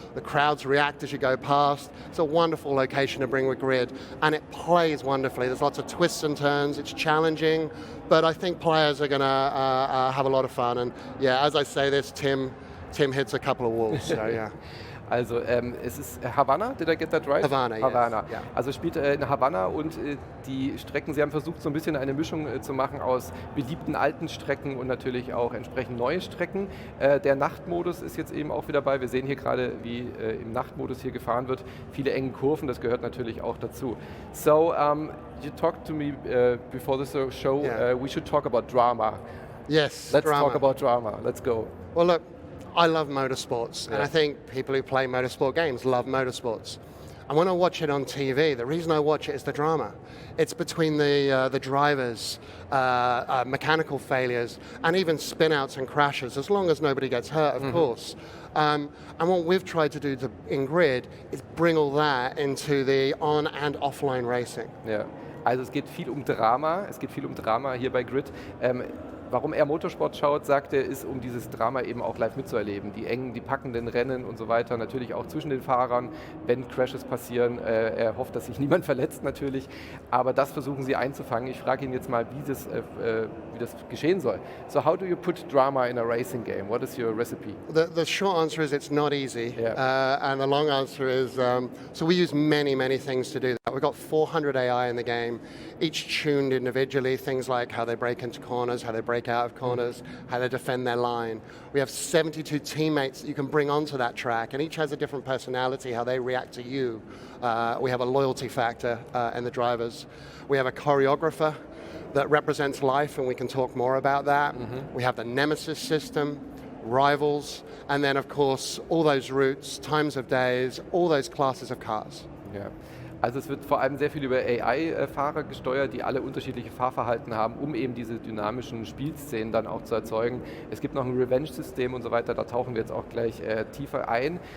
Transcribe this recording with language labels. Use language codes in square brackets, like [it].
[en] The crowds react as you go past. It's a wonderful location to bring with Grid, and it plays wonderfully. There's lots of twists and turns. It's challenging, but I think players are going to have a lot of fun. And yeah, as I say this, Tim hits a couple of walls. So yeah. Also es ist Havana, did I get that right? Havana, yes. Havana. Yeah. [de] Also es spielt in Havana, und die Strecken, sie haben versucht, so ein bisschen eine Mischung zu machen aus beliebten alten Strecken und natürlich auch entsprechend neue Strecken. Der Nachtmodus ist jetzt eben auch wieder dabei. Wir sehen hier gerade, wie im Nachtmodus hier gefahren wird. Viele enge Kurven, das gehört natürlich auch dazu. [en] So, you talked to me before the show, we should talk about drama. Yes, Let's talk about drama. Let's go. Well, look, I love motorsports, and I think people who play motorsport games love motorsports. And when I watch it on TV, the reason I watch it is the drama. It's between the drivers, mechanical failures, and even spin-outs and crashes, as long as nobody gets hurt, of course. And what we've tried to do in Grid is bring all that into the on- and offline racing. [de] Ja, also es geht viel um Drama. Es geht viel um Drama hier bei Grid. Warum er Motorsport schaut, sagt er, ist, um dieses Drama eben auch live mitzuerleben. Die engen, die packenden Rennen und so weiter, natürlich auch zwischen den Fahrern, wenn Crashes passieren. Er hofft, dass sich niemand verletzt natürlich, aber das versuchen sie einzufangen. Ich frage ihn jetzt mal, wie das geschehen soll. [en] So how do you put drama in a racing game? What is your recipe? The short answer is it's not easy, and the long answer is, so we use many things to do that. we've got 400 AI in the game, each tuned individually, things like how they break into corners, how they break out of corners, how they defend their line. We have 72 teammates that you can bring onto that track, and each has a different personality, how they react to you. We have a loyalty factor in the drivers. We have a choreographer that represents life, and we can talk more about that. We have the Nemesis system, rivals, and then of course all those routes, times of days, all those classes of cars. [de] Ja. Also es wird vor allem sehr viel über AI-Fahrer gesteuert, die alle unterschiedliche Fahrverhalten haben, um eben diese dynamischen Spielszenen dann auch zu erzeugen. Es gibt noch ein Revenge-System und so weiter, da tauchen wir jetzt auch gleich tiefer ein.